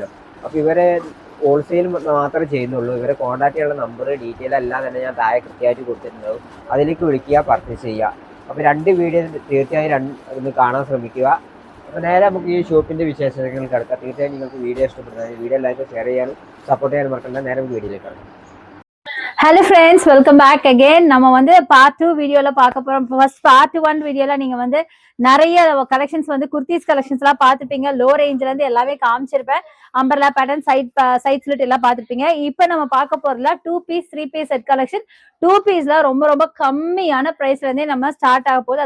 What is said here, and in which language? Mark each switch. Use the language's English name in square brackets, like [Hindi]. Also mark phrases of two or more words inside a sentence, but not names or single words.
[Malayalam] അപ്പോൾ ഇവരെ ഹോൾസെയിൽ മാത്രമേ ചെയ്യുന്നുള്ളൂ. ഇവരെ കോൺടാക്ട് ചെയ്യാനുള്ള [English] number detail [Malayalam] എല്ലാം തന്നെ ഞാൻ താഴെ കൃത്യമായിട്ട് കൊടുത്തിട്ടുണ്ടാവും. അതിലേക്ക് വിളിക്കുക, പർച്ചേസ് ചെയ്യുക. അപ്പോൾ 2 വീഡിയോ തീർച്ചയായും ഒന്ന് കാണാൻ ശ്രമിക്കുക. അപ്പോൾ നേരെ നമുക്ക് ഈ ഷോപ്പിൻ്റെ വിശേഷങ്ങൾ കിടക്കാം. തീർച്ചയായും നിങ്ങൾക്ക് വീഡിയോ ഇഷ്ടപ്പെടുന്നത് വീഡിയോ എല്ലാവർക്കും ഷെയർ ചെയ്യാനും സപ്പോർട്ട് ചെയ്യാനും മറക്കണ്ട. നേരെ വീഡിയോയിലേക്ക് കിടക്കാം. [English] Hello friends, welcome back again. [Tamil] நம்ம வந்து பார்ட் 2 வீடியோல பார்க்க போறோம். [English] first part [Tamil] 1 வீடியோல நீங்க வந்து நிறைய கலெக்ஷன்ஸ் வந்து [English] kurtis collections [Tamil] எல்லாம் பார்த்துப்பீங்க. லோ ரேஞ்சில இருந்து எல்லாமே காமிச்சிருப்பேன். [English] umbrella pattern, side slit [Tamil] எல்லாம் பார்த்துருப்பீங்க. இப்போ நம்ம பார்க்க போறதுல 2 பீஸ் 3 பீஸ் [English] set collection. [Tamil] 2 பீஸ்ல ரொம்ப ரொம்ப கம்மியான பிரைஸ்ல இருந்தே நம்ம ஸ்டார்ட் ஆக போகுது.